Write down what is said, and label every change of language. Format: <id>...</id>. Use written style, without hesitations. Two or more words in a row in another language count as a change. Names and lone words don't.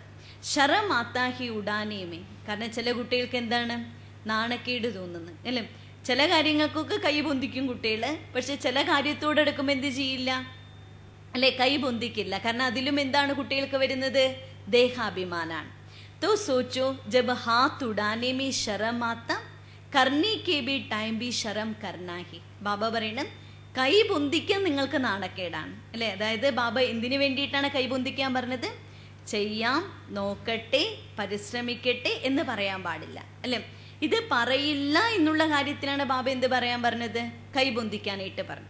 <hi>शर्म आता है उठाने में.</hi> <ml>കാരണം ചില കുട്ടികൾക്ക് എന്താണ്? നാണക്കേട് തോന്നുന്നു അല്ലേ? ചില കാര്യങ്ങൾക്കൊക്കെ കൈ പൊന്തിക്കും കുട്ടികള്, പക്ഷെ ചില കാര്യത്തോടെടുക്കുമ്പോൾ എന്ത് ചെയ്യില്ല അല്ലെ? കൈ പൊന്തിക്കില്ല. കാരണം അതിലും എന്താണ് കുട്ടികൾക്ക് വരുന്നത്? ദേഹാഭിമാനാണ്.</ml> <hi>तो सोचो, जब हाथ उड़ाने में शर्म आता, करने के भी टाइम भी शर्म करना ही.</hi> <ml>ബാബ പറയണം, കൈ പൊന്തിക്കാൻ നിങ്ങൾക്ക് നാണക്കേടാണ് അല്ലെ? അതായത് ബാബ എന്തിനു വേണ്ടിയിട്ടാണ് കൈ പൊന്തിക്കാൻ പറഞ്ഞത്? ചെയ്യാം, നോക്കട്ടെ, പരിശ്രമിക്കട്ടെ എന്ന് പറയാൻ പാടില്ല അല്ലെ? ഇത് പറയില്ല എന്നുള്ള കാര്യത്തിലാണ് ബാബ എന്ത് പറയാൻ പറഞ്ഞത്? കൈ പൊന്തിക്കാനായിട്ട് പറഞ്ഞു.</ml>